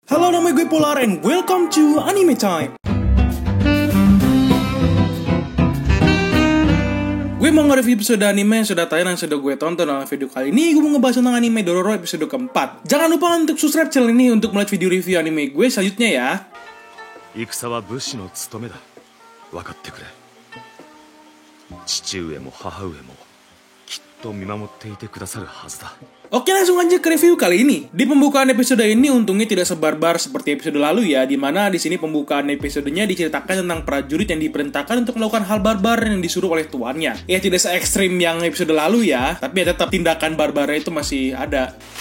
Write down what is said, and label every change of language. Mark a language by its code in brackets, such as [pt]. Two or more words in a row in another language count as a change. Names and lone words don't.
[id] Halo, nama gue Polar [en] and welcome to [id] Anime Time. Gue mau nge-review episode anime yang sudah tayang dan sudah gue tonton. Dalam video kali ini gue mau ngebahas tentang anime Dororo episode keempat. Jangan lupa untuk subscribe channel ini untuk melihat video review anime gue selanjutnya ya. [ja] 戦は武士の務めだ。分かってくれ。父上も母上もきっと見守っていてくださるはずだ。 [id] Oke, langsung aja ke review kali ini. Di pembukaan episode ini untungnya tidak sebarbar seperti episode lalu ya, dimana di sini pembukaan episodenya diceritakan tentang prajurit yang diperintahkan untuk melakukan hal barbar yang disuruh oleh tuannya. Ya tidak se ekstrim yang episode lalu ya, tapi ya tetap tindakan barbarnya itu masih ada.